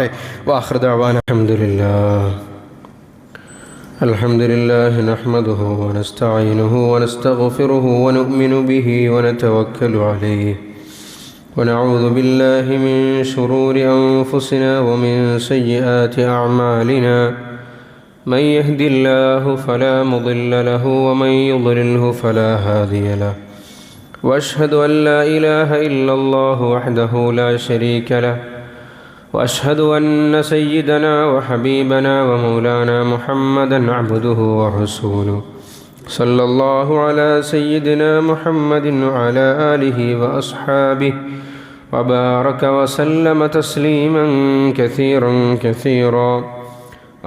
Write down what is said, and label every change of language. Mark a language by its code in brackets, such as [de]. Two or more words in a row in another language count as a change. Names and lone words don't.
[ar] وآخر دعوانا الحمد لله نحمده ونستعينه ونستغفره ونؤمن به ونتوكل عليه ونعوذ بالله من شرور أنفسنا ومن سيئات أعمالنا. من يهد الله فلا مضل له ومن يضلله فلا هادي له وأشهد أن لا إله إلا الله وحده لا شريك له وأشهد أن سيدنا وحبيبنا ومولانا محمدا عبده ورسوله صلى الله على سيدنا محمد وعلى آله وأصحابه وبارك وسلم تسليما كثيرا كثيرا.